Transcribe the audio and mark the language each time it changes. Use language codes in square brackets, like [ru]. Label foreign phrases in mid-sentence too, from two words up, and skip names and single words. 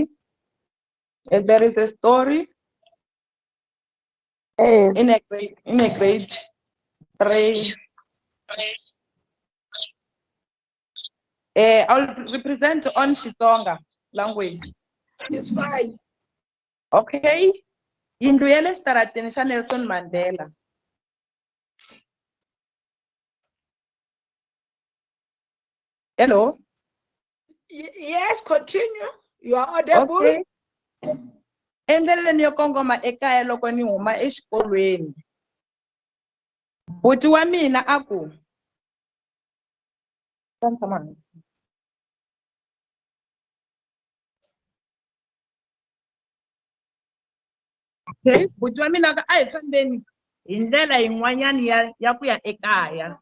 [en] There is a story in a grade 3. I'll represent on Xitsonga language. It's fine. Okay. [ts] Yindlu ya le xitarateni xa Nelson Mandela. [en] Hello? Yes, continue. You are audible. Okay. [ts] Endleleni yo kongoma ekaya loko ni huma exikolweni. Buti wa mina a ku. Okay, buti wa mina a hi fambeni hi ndlela yin'wanyana ya ku ya ekaya.